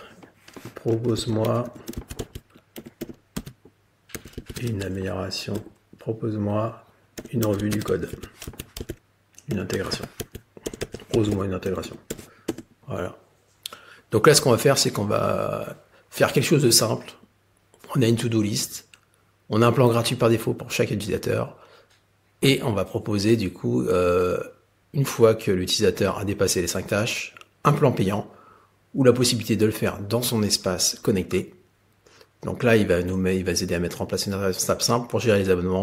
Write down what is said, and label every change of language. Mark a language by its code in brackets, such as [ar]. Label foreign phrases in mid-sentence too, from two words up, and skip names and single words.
[fr] Propose-moi une amélioration. Propose-moi une revue du code. Une intégration. Propose-moi une intégration. Voilà. Donc là, ce qu'on va faire, c'est qu'on va faire quelque chose de simple. On a une [en] to-do list. [fr] On a un plan gratuit par défaut pour chaque utilisateur. Et on va proposer, du coup, une fois que l'utilisateur a dépassé les 5 tâches, un plan payant ou la possibilité de le faire dans son espace connecté. Donc là, il va nous aider à mettre en place une étape simple pour gérer les abonnements.